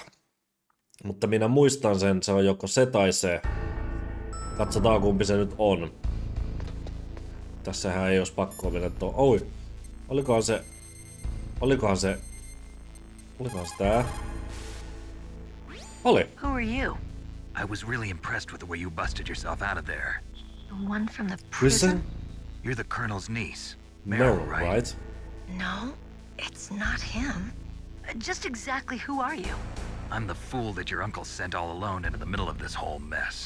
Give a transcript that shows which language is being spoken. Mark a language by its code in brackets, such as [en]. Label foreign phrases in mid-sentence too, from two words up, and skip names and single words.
[fi] Mutta minä muistan sen, se on joko se tai se. Katsotaan kumpi se nyt on. Tässähän ei olisi pakkoa mennä tuo. Oi, olikohan se tää? Oli. [en] Who are you? I was really impressed with the way you busted yourself out of there. The one from the prison? You're the Colonel's niece, Meryl, right? No, it's not him. Just exactly who are you? I'm the fool that your uncle sent all alone into the middle of this whole mess.